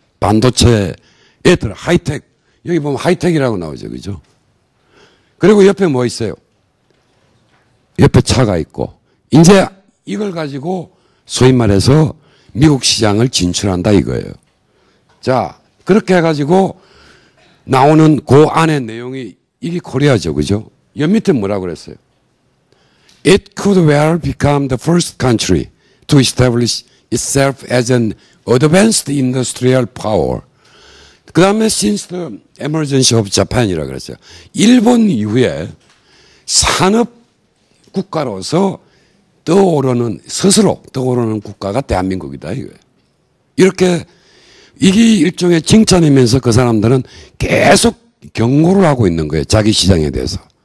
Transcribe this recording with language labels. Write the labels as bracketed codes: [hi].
[ko] 반도체에 들어 하이텍. 여기 보면 하이텍이라고 나오죠. 그죠? 그리고 옆에 뭐 있어요? 옆에 차가 있고. 이제 이걸 가지고 소위 말해서 미국 시장을 진출한다 이거예요. 자, 그렇게 해가지고 나오는 그 안에 내용이 이게 코리아죠. 그죠? 옆 밑에 뭐라고 그랬어요? [en] It could well become the first country to establish itself as an advanced industrial power. 그 다음에 since the emergence of Japan이라고 [ko] 그랬어요. 일본 이후에 산업 국가로서 스스로 떠오르는 국가가 대한민국이다 이거예요. 이렇게 이게 일종의 칭찬이면서 그 사람들은 계속 경고를 하고 있는 거예요. 자기 시장에 대해서.